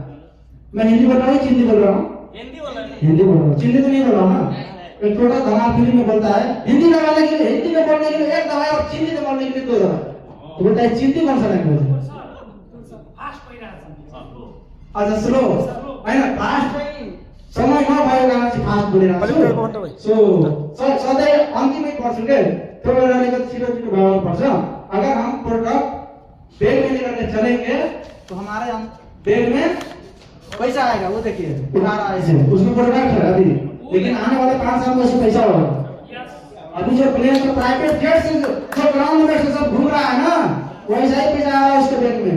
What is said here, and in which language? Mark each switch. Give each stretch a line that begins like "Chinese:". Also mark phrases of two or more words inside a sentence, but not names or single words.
Hindi: मैं हिंदी बोल रहा हूँ, हिंदी बोल रहा हूँ, हिंदी बोल रहा हूँ, चिंदी तो नहीं बोल रहा हूँ ना। एक छोटा धमाल फिल्म में बोलता है हिंदी में बोलने के लिए, हिंदी में बोलने के लिए एक दवाई और चिंदी में बोलने के लिए दो दवाई। तो बोलता है चिंदी कौन सा लैंग्वेज है? अच्छा स्लो है ना, फास्ट नहीं,
Nepali: समय न भएको कारण चाहिँ फास्ट बोलिरहेको छु। सो सधैँ अन्तिमै पर्छ के त्यो बेलाले गर्दा छिटो छिटो भाग्नु पर्छ।
Hindi: अगर हम प्रोडक्ट बैग में लेकर के चलेंगे तो हमारे बैग में पैसा आएगा। वो देखिए उठा रहा है इसे, उसमें प्रोडक्ट है अभी, लेकिन आने वाले 5 साल में उसमें पैसा होगा। अभी जो प्लेन तो प्राइवेट जेट से जो ग्राउंड में से सब घूम रहा है ना, वैसा ही पैसा आ रहा है उसके बैग में।